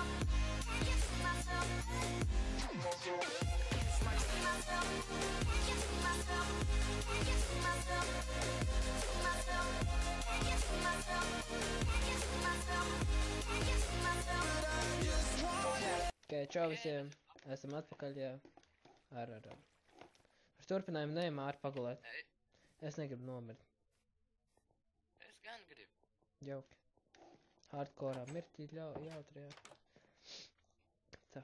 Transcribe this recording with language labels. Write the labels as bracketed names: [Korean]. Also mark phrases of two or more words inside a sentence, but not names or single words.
[English] Can't get to myself. To myself. Can't get to myself. Can't get to myself. To myself. Can't get to myself. Can't get to myself. Can't get to myself. But I just want it. [Latvian] Okay, čau visiem. Esam atpakaļ, jā. Ar turpinājumu neejam ār pagulēt. Ei, Es negribu nomirt. es gan gribu. Jauki. Hardcorā mirtī jautri, jā. Tā.